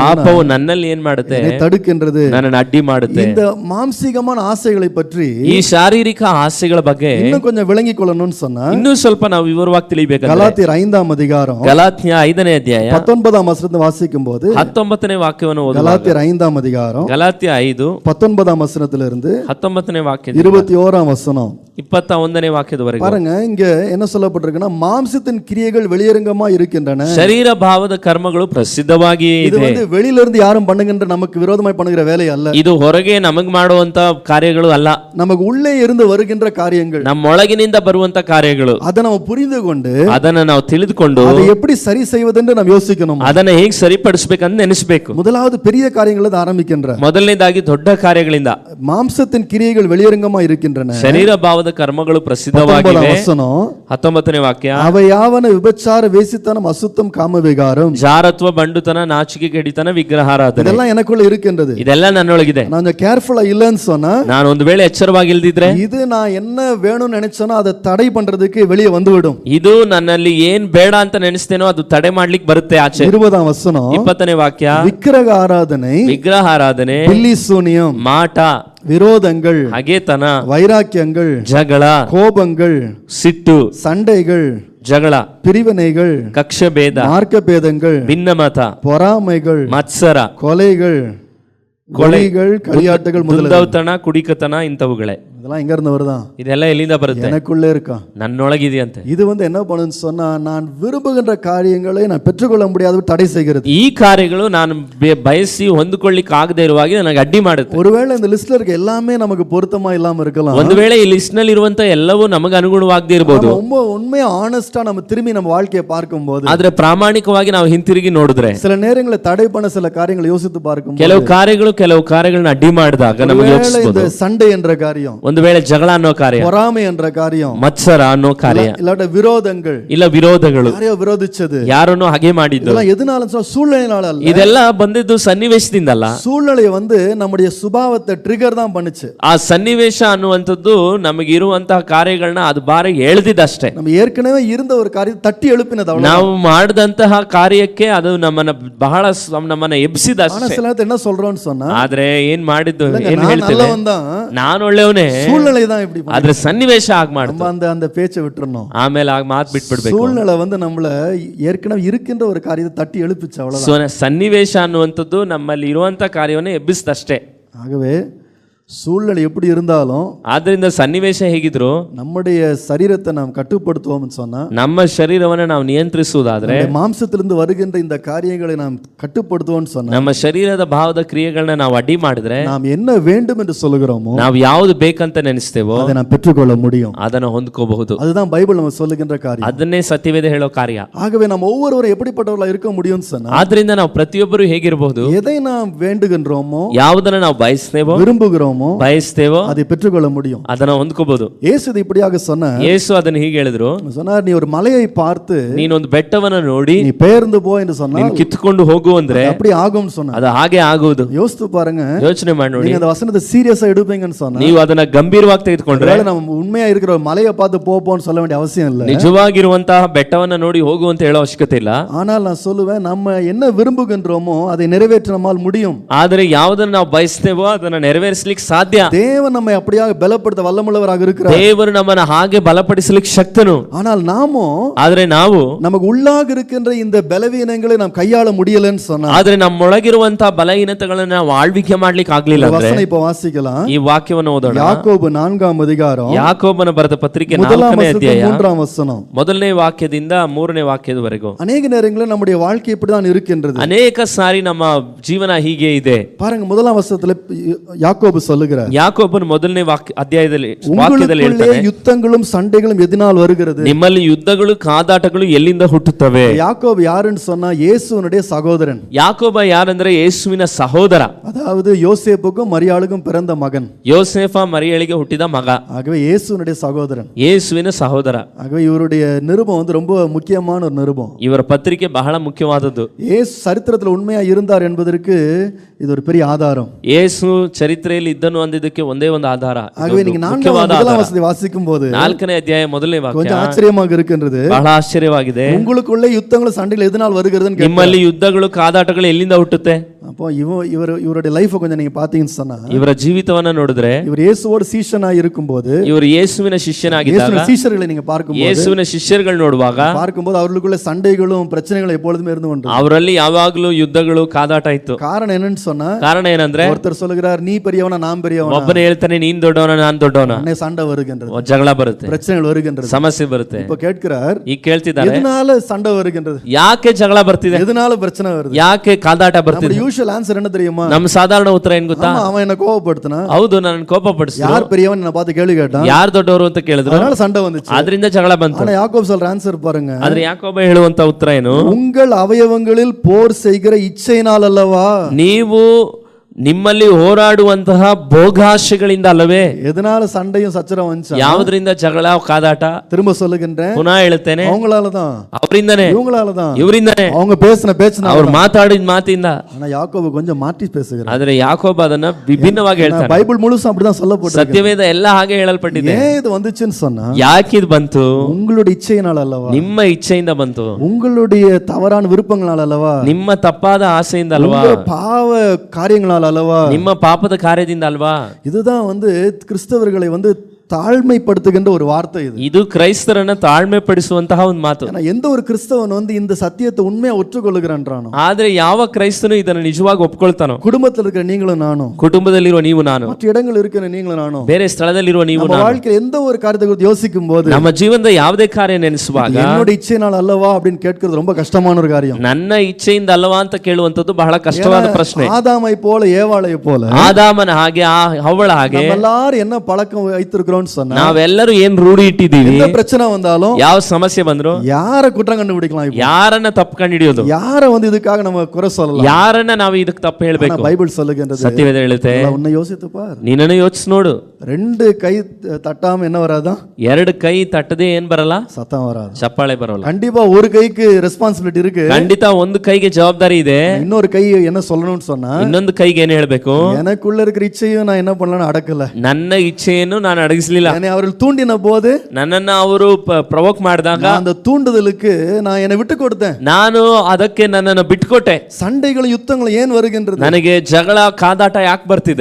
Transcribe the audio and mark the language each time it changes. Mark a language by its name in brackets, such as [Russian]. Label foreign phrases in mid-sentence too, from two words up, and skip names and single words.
[Kannada] ಪಾಪವು ನನ್ನಲ್ಲಿ ಏನ್ ಮಾಡುತ್ತೆ? [Tamil] தடுக்கின்றது, [Kannada] ನನ್ನನ್ನು ಅಡ್ಡಿ ಮಾಡುತ್ತೆ. [Tamil] இந்த மாம்சீகமான ஆசைகளை பற்றி [Kannada] ಈ ಶಾರೀರಿಕ ಆಸೆಗಳ ಬಗ್ಗೆ [Tamil] இன்னும் கொஞ்சம் விளங்கிக் கொள்ளணும்னு சொன்னா [Kannada] ಇನ್ನೂ ಸ್ವಲ್ಪ ನಾವು ವಿವರವಾಗಿ ತಿಳಿಬೇಕಂದ್ರೆ [Tamil] கலாத்தியர் 5ஆம் அதிகாரம் [Kannada] ಗಲಾತ್ಯ 5ನೇ ಅಧ್ಯಾಯ [Tamil] 19ஆம் வசனத்தை வாசிக்கும் போது [Kannada] 19ನೇ ವಾಕ್ಯವನ್ನು ಓದುವಾಗ [Tamil] கலாத்தியர் 5ஆம் அதிகாரம் [Kannada] ಗಲಾತ್ಯ 5 [Tamil] 19ஆம் வசனத்திலிருந்து [Kannada] 19ನೇ ವಾಕ್ಯದಿಂದ [Tamil] 21ஆம் வசனம் [Kannada] 21ನೇ ವಾಕ್ಯದವರೆಗೆ [Tamil] பாருங்க. இங்க என்ன சொல்லப்பட்டிருக்குன்னா மாம்சத்தின் கிரியைகள் வெளியரங்கமா இருக்கின்றன. [Kannada] ಶರೀರ ಭಾವದ ಕರ್ಮಗಳು ಪ್ರಸಿದ್ಧವಾಗಿಯೇ [Tamil] இது [Kannada] ಇದೆ. [Tamil] வந்து வெளியில இருந்து யாரும் பண்ணுகின்ற நமக்கு விரோதமாய் பண்ணுகிற வேலை அல்ல. [Kannada] ಇದು ಹೊರಗೆ ನಮಗೆ ಮಾಡುವಂತ ಕಾರ್ಯಗಳು ಅಲ್ಲ, [Tamil] நமக்கு உள்ளே இருந்து வருகின்ற காரியங்கள், [Kannada] ನಮ್ಮೊಳಗಿನಿಂದ ಬರುವಂತ ಕಾರ್ಯಗಳು. [Tamil] அதை நம்ம புரிந்து கொண்டு [Kannada] ಅದನ್ನ ನಾವು ತಿಳಿದುಕೊಂಡು [Tamil] அதை எப்படி சரி செய்வதென்று நாம் யோசிக்கணும். [Kannada] ಅದನ್ನ ಹೇಗೆ ಸರಿಪಡಿಸಬೇಕಂತ ನೆನೆಸಬೇಕು. [Tamil] முதலாவது பெரிய காரியங்களை ஆரம்பிக்கின்ற [Kannada] ಮೊದಲನೇದಾಗಿ ದೊಡ್ಡ ಕಾರ್ಯಗಳಿಂದ. [Tamil] மாம்சத்தின் கிரியைகள் வெளியரங்கமா இருக்கின்றன. [Kannada] ಶರೀರ ಭಾವದ ಕರ್ಮಗಳು ಪ್ರಸಿದ್ಧವಾಗಿವೆ. 19ನೇ ವಾಕ್ಯ, [Tamil] அவையாவன விபசாரம் வேசித்தனம் அசுத்தம் காமவிகாரம், [Kannada] ಜಾರತ್ವ ಬಂಡುತನ ನಾಚಿಕೆ ಕೆಡಿತನ ವಿಗ್ರಹಾರಾಧನೆ, [Tamil] இதெல்லாம் எனக்குள்ள இருக்கின்றது. [Kannada] ಇದೆಲ್ಲ ನನ್ನೊಳಗಿದೆ. [Tamil] நான் கேர்ஃபுல்லா இல்லன்னு சொன்னா, [Kannada] ನಾನು ಒಂದು ವೇಳೆ ಎಚ್ಚರವಾಗಿಲ್ಲದಿದ್ರೆ [Tamil] இது நான் என்ன வேணும்னு நினைச்சேனோ அதை தடை பண்றதுக்கு வெளியே வந்துவிடும். [Kannada] ಇದು ನನ್ನಲ್ಲಿ ಏನ್ ಬೇಡ ಅಂತ ನೆನೆಸ್ತೇನೋ ಅದು ತಡೆ ಮಾಡ್ಲಿಕ್ಕೆ ಬರುತ್ತೆ ಆಚೆ. [Tamil] 20ஆம் வசனம் [Kannada] 20ನೇ ವಾಕ್ಯ, [Tamil] விக்கிரக ஆராதனை, [Kannada] ವಿಗ್ರಹಾರಾಧನೆ, [Tamil] பில்லி சூனியம், [Kannada] ಮಾಟ, [Tamil] விரோதங்கள், [Kannada] ಹಗೆತನ, [Tamil] வைராக்கியங்கள், [Kannada] ಜಗಳ, [Tamil] கோபங்கள், [Kannada] ಸಿಟ್ಟು, [Tamil] சண்டைகள், [Kannada] ಜಗಳ, [Tamil] பிரிவினைகள், [Kannada] ಕಕ್ಷ ಭೇದ, [Tamil] மார்க்க பேதங்கள், [Kannada] ಭಿನ್ನಮತ, [Tamil] பொறாமைகள், [Kannada] ಮತ್ಸರ, [Tamil] கொலைகள், கொலைகள், களியாட்டுகள், [Kannada] ದುಂದೌತಣ, ಕುಡಿಕತನ, ಇಂಥವುಗಳೇ. [Tamil] இதெல்லாம் எங்க இருந்து வருதா? [Kannada] ಇದೆಲ್ಲ ಎಲ್ಲಿಂದ ಬರುತ್ತೆ? [Tamil] எனக்குள்ளே இருக்கா, [Kannada] ನನ್ನೊಳಗಿದೆಯಂತೆ. [Tamil] இது வந்து என்ன பண்ணுன்னு சொன்னா, நான் விரும்புகின்ற காரியங்களை நான் பெற்றுக்கொள்ள முடியாத தடை செய்கிறது. [Kannada] ಈ ಕಾರ್ಯಗಳು ನಾನು ಬಯಸಿ ಹೊಂದಿಕೊಳ್ಳಿಕ್ಕೆ ಆಗದೆ ಇರುವಾಗ ನನಗೆ ಅಡ್ಡಿ ಮಾಡುತ್ತೆ. [Tamil] ஒருவேளை இந்த லிஸ்ட்ல இருக்க எல்லாமே நமக்கு பொருத்தமா இல்லாம இருக்கலாம். [Kannada] ಒಂದು ವೇಳೆ ಈ ಲಿಸ್ಟ್ ನಲ್ಲಿ ಇರುವಂತ ಎಲ್ಲವೂ ನಮಗೆ ಅನುಗುಣವಾಗದೇ ಇರಬಹುದು. [Tamil] ரொம்ப உண்மையா ஆனஸ்டா நம்ம திரும்பி நம்ம வாழ்க்கையை பார்க்கும்போது, [Kannada] ಆದ್ರೆ ಪ್ರಾಮಾಣಿಕವಾಗಿ ನಾವು ಹಿಂತಿರುಗಿ ನೋಡಿದ್ರೆ, [Tamil] சில நேரங்களில் தடை பண்ண சில காரியங்களை யோசித்து பார்க்கும்போது, [Kannada] ಕೆಲವು ಕಾರ್ಯಗಳನ್ನ ಅಡ್ಡಿ ಮಾಡಿದಾಗ ನಮಗೆ ಯೋಚಿಸಬಹುದು. [Tamil] இந்த சண்டை என்ற காரியம், [Kannada] ಒಂದು ವೇಳೆ ಜಗಳ ಅನ್ನೋ ಕಾರ್ಯ, [Tamil] பொறாமை என்ற காரியம், [Kannada] ಮತ್ಸರ ಅನ್ನೋ ಕಾರ್ಯ, [Tamil] இல்லாட்ட விரோதங்கள், [Kannada] ಇಲ್ಲ ವಿರೋಧಗಳು, [Tamil] யாரையோ விரோதிச்சது, [Kannada] ಯಾರನ್ನೋ ಹಾಗೆ ಮಾಡಿದ್ದು, [Tamil] இதெல்லாம் எதனால சூழ்நிலையினால அல்ல. [Kannada] ಇದೆಲ್ಲ ಬಂದಿದ್ದು ಸನ್ನಿವೇಶದಿಂದಲ್ಲ. [Tamil] சூழ்நிலை வந்து நம்முடைய சுபாவத்தை ட்ரிகர் தான் பண்ணுச்சு. [Kannada] ಆ ಸನ್ನಿವೇಶ ಅನ್ನುವಂಥದ್ದು ನಮಗೆ ಇರುವಂತಹ ಕಾರ್ಯಗಳನ್ನ ಅದು ಬಾರಿ ಎಳೆದಿದ್ದಷ್ಟೇ. [Tamil] நம்ம ஏற்கனவே இருந்த ஒரு காரியத்தை தட்டி எழுப்பினது அவ்வளவு. [Kannada] ನಾವು ಮಾಡಿದಂತಹ ಕಾರ್ಯಕ್ಕೆ ಅದು ನಮ್ಮನ್ನ ಬಹಳ ನಮ್ಮನ್ನ ಎಬ್ಸಿದಷ್ಟೇ. [Tamil] ஆனா சில நேரத்துல என்ன சொல்றோம்னு சொன்னா, [Kannada] ಆದ್ರೆ ಏನ್ ಮಾಡಿದ್ದು, ಏನ್ [Tamil] நான் [Kannada] ಹೇಳ್ತೇವೆ, [Tamil] நல்லவன் தான், [Kannada] ನಾನು ಒಳ್ಳೆಯವನೇ, [Tamil] சூழ்நிலை தான் இப்படி பண்ணுது. [Kannada] ಆದ್ರೆ ಸನ್ನಿವೇಶ ಆಗ ಮಾಡ್ತು. [Tamil] நம்ம அந்த பேச்சை விட்டுறணும். [Kannada] ಆಮೇಲೆ ಆಗ ಮಾತು ಬಿಟ್ಬಿಡ್ಬೇಕು. [Tamil] சூழ்நிலை வந்து நம்மள ஏற்கனவே இருக்கின்ற ஒரு காரியத்தை தட்டி எழுப்பிச்சு அவ்வளவுதான். [Kannada] ಸನ್ನಿವೇಶ ಅನ್ನುವಂಥದ್ದು ನಮ್ಮಲ್ಲಿ ಇರುವಂತ ಕಾರ್ಯವನ್ನೇ ಎಬ್ಬಿಸಿದಷ್ಟೇ. [Tamil] ஆகவே சூழ்நிலை எப்படி இருந்தாலும், [Kannada] ಆದ್ರಿಂದ ಸನ್ನಿವೇಶ ಹೇಗಿದ್ರು [Tamil] நம்முடைய சரீரத்தை நாம் கட்டுப்படுத்துவோம்னு சொன்னா, [Kannada] ನಮ್ಮ ಶರೀರವನ್ನ ನಾವು ನಿಯಂತ್ರಿಸುವುದಾದ್ರೆ, [Tamil] மாம்சத்திலிருந்து வருகின்ற இந்த காரியங்களை நாம் கட்டுப்படுத்துவோம்னு சொன்னா, [Kannada] ನಮ್ಮ ಶರೀರದ ಭಾವದ ಕ್ರಿಯೆಗಳನ್ನ ನಾವು ಅಡ್ಡಿ ಮಾಡಿದ್ರೆ, [Tamil] நாம் என்ன வேண்டும் என்று சொல்லுகிறோமோ [Kannada] ನಾವು ಯಾವುದು ಬೇಕಂತ ನೆನೆಸ್ತೇವೋ [Tamil] அதை நாம் பெற்றுக்கொள்ள முடியும். [Kannada] ಅದನ್ನ ಹೊಂದ್ಕೋಬಹುದು. [Tamil] அதுதான் பைபிள் நம்ம சொல்லுகின்ற காரியம். [Kannada] ಅದನ್ನೇ ಸತ್ಯವೇದ ಹೇಳೋ ಕಾರ್ಯ. [Tamil] ஆகவே நம்ம ஒவ்வொருவரும் எப்படிப்பட்டவர்களா இருக்க முடியும்னு சொன்னா, [Kannada] ಆದ್ರಿಂದ ನಾವು ಪ್ರತಿಯೊಬ್ಬರು ಹೇಗಿರಬಹುದು, [Tamil] எதை நாம் வேண்டுகின்றோமோ, [Kannada] ಯಾವುದನ್ನ ನಾವು ಬಯಸ್ತೇವೋ, [Tamil] விரும்புகிறோமோ, [Kannada] ಬಯಸ್ತೇವೋ [Tamil] அதை பெற்றுக்கொள்ள முடியும். [Kannada] ಅದನ್ನ ಹೊಂದ್ಕೋಬಹುದು. [Tamil] இயேசு இது இப்படியாக சொன்னார். [Kannada] ಯೇಸು ಅದನ್ನ ಹೀಗೆ ಹೇಳಿದ್ರು, [Tamil] சொன்னார், நீ ஒரு மலையை பார்த்து [Kannada] ನೀನೊಂದು ಬೆಟ್ಟವನ್ನ ನೋಡಿ [Tamil] நீ பெயர்ந்து போ என்று சொன்னா [Kannada] ನೀನು ಕಿತ್ಕೊಂಡು ಹೋಗು ಅಂದ್ರೆ [Tamil] அப்படி ஆகும்னு சொன்னார். [Kannada] ಅದು ಹಾಗೆ ಆಗುವುದು. [Tamil] யோசித்து பாருங்க, [Kannada] ಯೋಚನೆ ಮಾಡಿ ನೋಡಿ. [Tamil] நீங்க அந்த வசனத்தை சீரியஸா எடுப்பீங்கன்னு சொன்னா, [Kannada] ನೀವು ಅದನ್ನ ಗಂಭೀರವಾಗಿ ತೆಗೆದುಕೊಂಡ್ರೆ, [Tamil] நம்ம உண்மையா இருக்கிற ஒரு மலையை பார்த்து போன்னு சொல்ல வேண்டிய அவசியம் இல்லை. [Kannada] ನಿಜವಾಗಿರುವಂತಹ ಬೆಟ್ಟವನ್ನ ನೋಡಿ ಹೋಗು ಅಂತ ಹೇಳೋ ಅವಶ್ಯಕತೆ ಇಲ್ಲ. [Tamil] ஆனால் நான் சொல்லுவேன், நம்ம என்ன விரும்புகின்றோமோ அதை நிறைவேற்ற நம்மால் முடியும். [Kannada] ಆದರೆ ಯಾವುದನ್ನ ನಾವು ಬಯಸ್ತೇವೋ ಅದನ್ನ ನೆರವೇರಿಸಲಿಕ್ಕೆ ಸಾಧ್ಯ. [Tamil] தேவன் நம்மை அப்படியாக பலப்படுத்த வல்லமுள்ளவராக இருக்கிறார். [Kannada] ದೇವರು ನಮ್ಮನ್ನ ಹಾಗೆ ಬಲಪಡಿಸಲಿಕ್ಕೆ ಶಕ್ತನು. [Tamil] ஆனால் நாமோ, [Kannada] ಆದ್ರೆ ನಾವು [Tamil] நமக்கு உள்ளாக இருக்கின்ற இந்த பலவீனங்களை நாம் கையாள முடியலன்னு சொன்னா, [Kannada] ಆದ್ರೆ ನಮ್ಮೊಳಗಿರುವಂತಹ ಬಲಹೀನತೆಗಳನ್ನ ನಾವು ಆಳ್ವಿಕೆ ಮಾಡ್ಲಿಕ್ಕೆ ಆಗ್ಲಿಲ್ಲ ಅಂದ್ರೆ, [Tamil] வசனம் இப்ப வாசிக்கலாம். [Kannada] ಈ ವಾಕ್ಯವನ್ನು ಓದೋಣ. [Tamil] யாக்கோபு 4ஆம் அதிகாரம், [Kannada] ಯಾಕೋಬನ ಬರೆದ ಪತ್ರಿಕೆ [Tamil] 1ஆம் [Kannada] 4ನೇ ಅಧ್ಯಾಯ [Tamil] 3ஆம் வசனம். [Kannada] ಮೊದಲನೇ ವಾಕ್ಯದಿಂದ 3ನೇ ವಾಕ್ಯದವರೆಗೂ. [Tamil] அநேக நேரங்களில் நம்முடைய வாழ்க்கை இப்படிதான் இருக்கின்றது. [Kannada] ಅನೇಕ ಸಾರಿ ನಮ್ಮ ಜೀವನ ಹೀಗೆ ಇದೆ. [Tamil] பாருங்க, 1ஆம் வசனத்துல யாக்கோபு சொல்லுகிறார், [Kannada] ಯಾಕೋಬನ ಮೊದಲನೇ ಅಧ್ಯಾಯದಲ್ಲಿ ವಾಕ್ಯದಲ್ಲಿ [Tamil] உங்களுக்குள்ளே [Kannada] ಹೇಳ್ತಾನೆ, [Tamil] யுத்தங்களும் சண்டைகளும் எதனால் வருகிறது? [Kannada] ನಿಮ್ಮಲ್ಲಿ ಯುದ್ಧಗಳು ಕಾದಾಟಗಳು ಎಲ್ಲಿಂದ ಹುಟ್ಟುತ್ತವೆ? [Tamil] யாக்கோபு யாருன்னு சொன்னா, இயேசுனுடைய சகோதரன். [Kannada] ಯಾಕೋಬ ಯಾರಂದ್ರೆ ಯೇಸುವಿನ ಸಹೋದರ, [Tamil] அதாவது யோசேப்புக்கும் மரியாளுக்கும் பிறந்த மகன். [Kannada] ಯೋಸೇಫ ಮರಿಯಳಿಗೆ ಹುಟ್ಟಿದ ಮಗ. [Tamil] ஆகவே இயேசுனுடைய சகோதரன். [Kannada] ಯೇಸುವಿನ ಸಹೋದರ. [Tamil] ஆகவே இவருடைய நிருபம் வந்து ரொம்ப முக்கியமான ஒரு நிருபம். [Kannada] ಇವರ ಪತ್ರಿಕೆ ಬಹಳ ಮುಖ್ಯವಾದದ್ದು. [Tamil] இயேசு சரித்திரத்தில் உண்மையா இருந்தார் என்பதற்கு இது ஒரு பெரிய ஆதாரம். [Kannada] ಯೇಸು ಚರಿತ್ರೆಯಲ್ಲಿ ಇದ್ದನು ಅಂದಿದ್ದಕ್ಕೆ ಒಂದೇ ಒಂದು ಆಧಾರ. [Tamil] ஆகவே நீங்க முதலாம் வசனத்தை வாசிக்கும் போது [Kannada] 4ನೇ ಅಧ್ಯಾಯ ಮೊದಲನೇ ವಾಕ್ಯ [Tamil] கொஞ்சம் ஆச்சரியமாக இருக்கின்றது. [Kannada] ಬಹಳ ಆಶ್ಚರ್ಯವಾಗಿದೆ. [Tamil] உங்களுக்குள்ளே யுத்தங்களும் சண்டைகள் எதனால் வருகிறதுன்னு [Kannada] ನಿಮ್ಮಲ್ಲಿ ಯುದ್ಧಗಳು ಕಾದಾಟಗಳು ಎಲ್ಲಿಂದ ಹುಟ್ಟುತ್ತೆ? [Tamil] அப்போ இவருடைய லைஃப் கொஞ்சம் நீங்க பாத்தீங்கன்னு சொன்னா [Kannada] ಇವರ ಜೀವಿತವನ್ನ ನೋಡಿದ್ರೆ [Tamil] இவர் இயேசுவோட சீஷனா இருக்கும்போது [Kannada] ಇವರು ಯೇಸುವಿನ ಶಿಷ್ಯನಾಗಿದ್ದಾಗ [Tamil] சீஷர்களை நீங்க பார்க்கும்போது [Kannada] ಯೇಸುವಿನ ಶಿಷ್ಯರುಗಳು ನೋಡುವಾಗ [Tamil] பார்க்கும்போது அவர்களுக்குள்ள சண்டைகளும் பிரச்சனைகளும் எப்பொழுதுமே இருந்து கொண்டு [Kannada] ಅವರಲ್ಲಿ ಯಾವಾಗಲೂ ಯುದ್ಧಗಳು ಕಾದಾಟ ಇತ್ತು. [Tamil] காரணம் என்னன்னு சொன்னா [Kannada] ಕಾರಣ ಏನಂದ್ರೆ [Tamil] ஒருத்தர் சொல்லுகிறார் நீ பெரியவனா நான் பெரியவனா, [Kannada] ಒಬ್ಬನೇ ಹೇಳ್ತಾನೆ ನೀನ್ ದೊಡ್ಡವನ ನಾನ್ ದೊಡ್ಡವನ, [Tamil] அன்னை சண்டை வருகின்றது, [Kannada] ಜಗಳ ಬರುತ್ತೆ, [Tamil] பிரச்சனைகள் வருகின்றது, [Kannada] ಸಮಸ್ಯೆ ಬರುತ್ತೆ. [Tamil] இப்ப கேட்கிறார் [Kannada] ಈಗ ಕೇಳ್ತಿದ್ದಾರೆ [Tamil] எதனால சண்டை வருகின்றது, [Kannada] ಯಾಕೆ ಜಗಳ ಬರ್ತಿದೆ, [Tamil] எதனால பிரச்சனை வருது, [Kannada] ಯಾಕೆ ಕಾದಾಟ ಬರ್ತಿದೆ? [Tamil] நம்ம [English] usual answer [Tamil] என்ன தெரியுமா? [Kannada] ನಮ್ಮ ಸಾಧಾರಣ ಉತ್ತರ ಏನ್ ಗೊತ್ತಾ? [Tamil] அவன் என்ன கோபப்படுத்தினா, [Kannada] ಹೌದು ನನ್ನ ಕೋಪ ಪಡಿಸಿದ್ರು, [Tamil] யார் பெரியவன் என்ன பார்த்து கேள்வி கேட்டான், [Kannada] ಯಾರು ದೊಡ್ಡವರು ಅಂತ ಕೇಳಿದ್ರು, [Tamil] அதனால சண்டை வந்துச்சு, [Kannada] ಅದರಿಂದ ಜಗಳ ಬಂತು. [Tamil] ஆனா யாக்கோபு சொல்ற ஆன்சர் பாருங்க, [Kannada] ಆದ್ರೆ ಯಾಕೋಬ ಹೇಳುವಂತ ಉತ್ತರ ಏನು? [Tamil] உங்கள் அவயவங்களில் போர் செய்கிற இச்சையினால் அல்லவா, [Kannada] ನೀವು ನಿಮ್ಮಲ್ಲಿ ಹೋರಾಡುವಂತಹ ಭೋಗಾಶೆಗಳಿಂದ ಅಲ್ಲವೇ? [Tamil] எதனால சண்டையும் சச்சரவும் வந்துச்சு? [Kannada] ಯಾವುದರಿಂದ ಜಗಳ ಕಾದಾಟ? [Tamil] திரும்ப சொல்லுகின்றேன், [Kannada] ಪುನಃ ಹೇಳುತ್ತೇನೆ, [Tamil] அவங்களாலதான், [Kannada] ಅವರಿಂದನೇ, [Tamil] இவங்களாலதான், [Kannada] ಇವರಿಂದನೇ, [Tamil] அவங்க பேசின பேச்சுனா, [Kannada] ಅವ್ರು ಮಾತಾಡಿದ ಮಾತಿಂದ. [Tamil] ஆனா யாக்கோபு கொஞ்சம் மாற்றி பேசுகிறார். [Kannada] ಆದ್ರೆ ಯಾಕೋಬ ಅದನ್ನ ವಿಭಿನ್ನವಾಗಿ ಹೇಳ್ತಾನೆ. [Tamil] பைபிள் முழுசும் அப்படிதான் சொல்லப்பட்டிருக்கு. [Kannada] ಸತ್ಯವೇದ ಎಲ್ಲ ಹಾಗೆ ಹೇಳಲ್ಪಟ್ಟಿದೆ. [Tamil] ஏன் இது வந்துச்சுன்னு சொன்னா, [Kannada] ಯಾಕೆ ಇದು ಬಂತು? [Tamil] உங்களுடைய இச்சையினால் அல்லவா, [Kannada] ನಿಮ್ಮ ಇಚ್ಛೆಯಿಂದ ಬಂತು, [Tamil] உங்களுடைய தவறான விருப்பங்களால் அல்லவா, [Kannada] ನಿಮ್ಮ ತಪ್ಪಾದ ಆಸೆಯಿಂದ ಅಲ್ವಾ, [Tamil] உங்க பாவ காரியங்களால் அல்லவா, [Kannada] ನಿಮ್ಮ ಪಾಪದ ಕಾರ್ಯದಿಂದ ಅಲ್ವಾ? [Tamil] இதுதான் கிறிஸ்தவர்களை தாழ்மைப்படுத்துகின்ற ஒரு வார்த்தை இது. [Kannada] ಇದು ಕ್ರೈಸ್ತರನ್ನ ತಾಳ್ಮೆ ಪಡಿಸುವಂತಹ ಒಂದು ಮಾತು. [Tamil] எந்த ஒரு கிறிஸ்தவன் இந்த சத்தியத்தை உண்மையா ஒற்றுக்கொள்ளுகிறான்றானோ, [Kannada] ಆದ್ರೆ ಯಾವ ಕ್ರೈಸ್ತನು ಇದನ್ನು ನಿಜವಾಗಿ ಒಪ್ಕೊಳ್ತಾನೋ, [Tamil] குடும்பத்தில் இருக்கிற நீங்களும் நானும், [Kannada] ಕುಟುಂಬದಲ್ಲಿರುವ ನೀವು ನಾನು, [Tamil] மற்ற இடங்கள் இருக்கிற நீங்களும் நானும், [Kannada] ಬೇರೆ ಸ್ಥಳದಲ್ಲಿರುವ ನೀವು ನಾನು, [Tamil] வாழ்க்கையில் எந்த ஒரு காரியத்தை குறித்து யோசிக்கும் போது, [Kannada] ನಮ್ಮ ಜೀವನದ ಯಾವುದೇ ಕಾರ್ಯ ನೆನೆಸುವಾಗ [Tamil] என்னோட இச்சையினால் அல்லவா அப்படின்னு கேட்கிறது ரொம்ப கஷ்டமான ஒரு காரியம். [Kannada] ನನ್ನ ಇಚ್ಛೆಯಿಂದ ಅಲ್ಲವಾ ಅಂತ ಕೇಳುವಂತದ್ದು ಬಹಳ ಕಷ್ಟವಾದ ಪ್ರಶ್ನೆ. [Tamil] ஆதாமை போல ஏவாளை போல, [Kannada] ಆದಾಮನ ಹಾಗೆ ಹವ್ವಳ ಹಾಗೆ [Tamil] எல்லாரும் என்ன பழக்கம் வைத்திருக்கிறோம் சொன்னா, [Kannada] ನಾವೆಲ್ಲರೂ ಏನ್ ರೂಢಿ ಇಟ್ಟಿದ್ದೀವಿ, [Tamil] எந்த பிரச்சனை வந்தாலும், [Kannada] ಯಾವ ಸಮಸ್ಯೆ ಬಂದ್ರು [Tamil] யார குற்றம் கண்டுபிடிக்கலாம், [Kannada] ಯಾರನ್ನ ತಪ್ಪು ಕಂಡಿಡಿಯೋದು, [Tamil] யார இதுக்காக நம்ம குறை சொல்லலாம், [Kannada] ಯಾರನ್ನ ನಾವು ಇದಕ್ಕೆ ತಪ್ಪು ಹೇಳಬೇಕು? [Tamil] பைபிள் சொல்லுகின்றது, [Kannada] ಸತ್ಯವೇದ ಹೇಳುತ್ತೆ, [Tamil] உன்னை யோசித்து பார், [Kannada] ನೀನನ್ನು ಯೋಚಿಸಿ ನೋಡು, [Tamil] ரெண்டு கை தட்டாம என்ன வராதா, [Kannada] ಎರಡು ಕೈ ತಟ್ಟದೆ ಏನ್ ಬರಲ್ಲ, [Tamil] சத்தம் வராது, [Kannada] ಚಪ್ಪಾಳೆ ಬರಲ್ಲ. [Tamil] கண்டிப்பா ஒரு கைக்கு ரெஸ்பான்சிபிலிಟಿ இருக்கு, [Kannada] ಖಂಡಿತ ಒಂದು ಕೈಗೆ ಜವಾಬ್ದಾರಿ ಇದೆ, [Tamil] இன்னொரு ಕೈ என்ன சொல்லணும்னு சொன்னா, [Kannada] ಇನ್ನೊಂದು ಕೈಗೆ ಏನ್ ಹೇಳ್ಬೇಕು? [Tamil] எனக்குள்ள இருக்கிற இச்சையும் நான் என்ன பண்ணலாம் அடக்கல, [Kannada] ನನ್ನ ಇಚ್ಛೆಯನ್ನು ನಾನು ಅಡಗಿಸಲಿಲ್ಲ, [Tamil] என்னை அவர்கள் தூண்டின போது, [Kannada] ನನ್ನನ್ನ ಅವರು ಪ್ರವೋಕ್ ಮಾಡಿದಾಗ [Tamil] அந்த தூண்டுதலுக்கு நான் என்னை விட்டு கொடுத்தேன், [Kannada] ನಾನು ಅದಕ್ಕೆ ನನ್ನನ್ನು ಬಿಟ್ಕೊಟ್ಟೆ. [Tamil] சண்டைகள் யுத்தங்கள் ஏன் வருகின்றது, [Kannada] ನನಗೆ ಜಗಳ ಕಾದಾಟ ಯಾಕೆ ಬರ್ತಿದೆ?